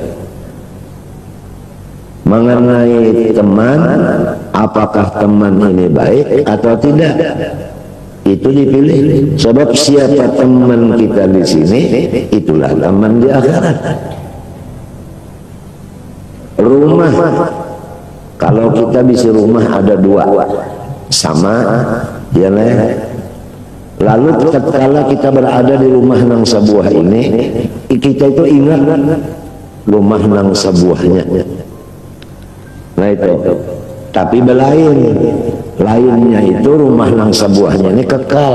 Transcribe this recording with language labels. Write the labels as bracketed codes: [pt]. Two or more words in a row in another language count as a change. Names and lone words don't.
[id] Mengenai teman, apakah teman ini baik atau tidak, itu dipilih. Sebab siapa teman kita di sini, itulah teman di akhirat. Rumah, kalau kita bisa rumah ada dua, sama, ya lah. Lalu ketika kita berada di rumah nang sebuah ini, kita itu ingat rumah nang sebuahnya. Nah itu. Tapi lainnya itu rumah nang sebuahnya ini kekal.